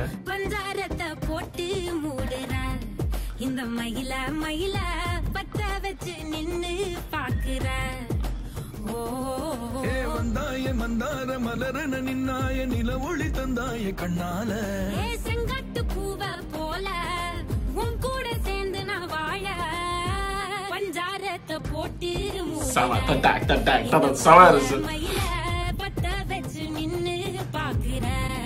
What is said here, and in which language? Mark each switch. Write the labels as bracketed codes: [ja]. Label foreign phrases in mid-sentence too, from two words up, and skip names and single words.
[ta] பஞ்சாரத்தை போட்டு மூடுற இந்த மயில மயில பத்த வச்சு நின்னு பாக்குற ஏ வந்தாய மந்தார மலரன நின்னாய நில ஒளி தந்தாய கண்ணால செங்காட்டு பூவ போல உன் கூட சேர்ந்து நான் வாழ பஞ்சாரத்தை போட்டு [ms] Sama, tak, tak, tak, tak, tak, sama. [ta] மயில பத்த வச்சு நின்னு பாக்குற